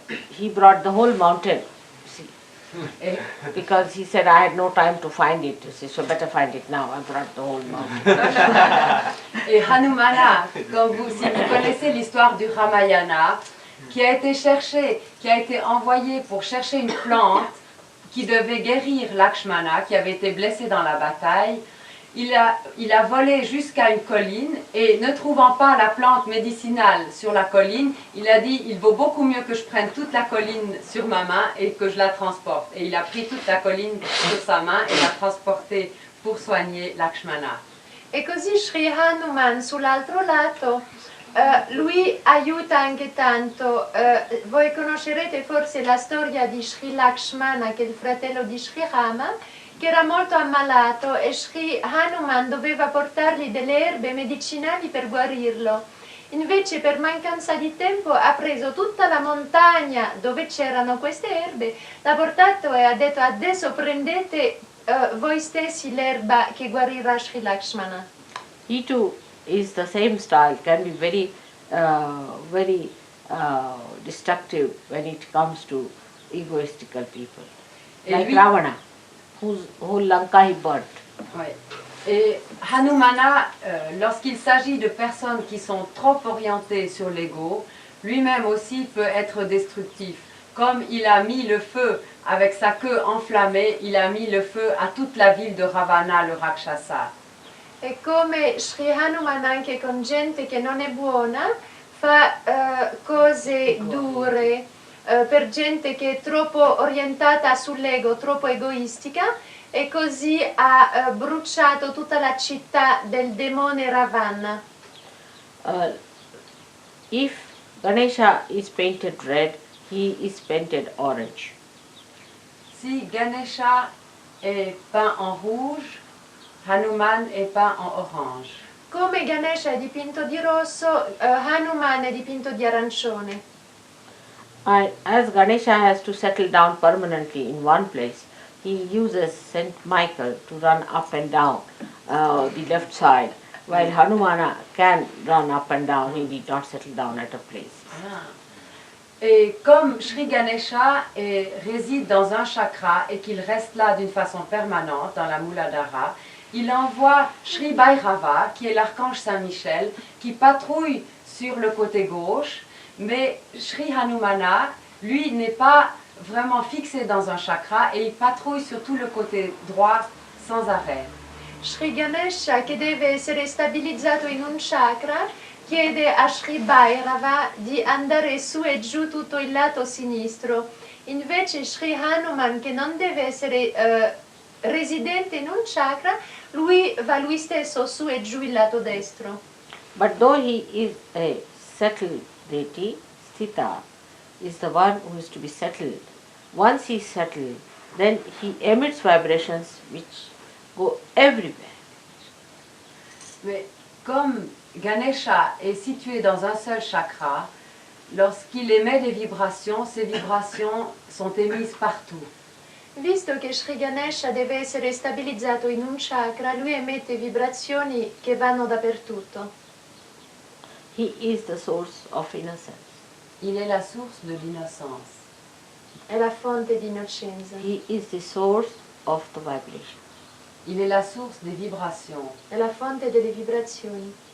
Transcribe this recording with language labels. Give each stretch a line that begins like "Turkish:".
English: He brought the whole mountain, see, because he said, I had no time to find it, you see, so better find it now. I brought the whole mountain.
French: Et Hanumana, si vous connaissez l'histoire du Ramayana, qui a été cherché, qui a été envoyé pour chercher une plante qui devait guérir Lakshmana, qui avait été blessé dans la bataille, il a volé jusqu'à une colline et ne trouvant pas la plante médicinale sur la colline, il a dit, il vaut beaucoup mieux que je prenne toute la colline sur ma main et que je la transporte. Et il a pris toute la colline sur sa main et l'a transportée pour soigner Lakshmana.
Italian: E così Sri Hanuman sull'altro lato, lui aiuta anche tanto. Voi conoscerete forse la storia di Sri Lakshmana, che è il fratello di Sri Rama, che era molto ammalato e Sri Hanuman doveva portargli delle erbe medicinali per guarirlo. Invece per mancanza di tempo ha preso tutta la montagna dove c'erano queste erbe, l'ha portato e ha detto adesso prendete voi stessi l'erba che guarirà Sri Lakshmana.
English: He too is the same style, can be very, very destructive when it comes to egoistical people. Like Ravana, whose whole Lanka he burnt.
French: Ouais. Et Hanumana, lorsqu'il s'agit de personnes qui sont trop orientées sur l'ego, lui-même aussi peut être destructif. Comme il a mis le feu avec sa queue enflammée, il a mis le feu à toute la ville de Ravana, le Rakshasa.
Italian: E come Sri Hanuman anche con gente che non è buona fa cose dure per gente che è troppo orientata sull'ego, troppo egoistica, e così ha bruciato tutta la città del demone Ravana.
English: If Ganesha is painted red, he is painted orange.
French: Si Ganesha est peint en rouge, Hanuman est peint en orange.
Italian: Come Ganesha è dipinto di rosso, Hanuman è dipinto di arancione.
English: And as Ganesha has to settle down permanently in one place, he uses Saint Michael to run up and down the left side, while Hanumana can run up and down, he need not settle down at a place.
French: Et comme Sri Ganesha réside dans un chakra et qu'il reste là d'une façon permanente dans la Muladhara, il envoie Sri Bhairava, qui est l'archange Saint-Michel, qui patrouille sur le côté gauche, mais Sri Hanumana, lui, n'est pas vraiment fixé dans un chakra et il patrouille sur tout le côté droit sans arrêt.
Italian: Sri Ganesha, che deve essere stabilizzato in un chakra, chiede a Sri Bhairava di andare su e giù tutto il lato sinistro. Invece Sri Hanuman, che non deve essere residente in un chakra, lui va lui stesso su e giù il lato destro.
English: But though he is a settled deity, Sthita is the one who is to be settled. Once he is settled, then he emits vibrations which go everywhere.
French: Mais comme Ganesha est situé dans un seul chakra, lorsqu'il émet des vibrations, ces vibrations sont émises partout.
Italian: Visto che Sri Ganesha deve essere stabilizzato in un chakra, lui emette vibrazioni che vanno dappertutto.
English: He is the source of innocence.
French: Il est la source de l'innocence.
Italian: È la fonte di innocenza.
English: He is the source of the vibration.
French: Il est la source des vibrations.
Italian: È la fonte delle vibrazioni.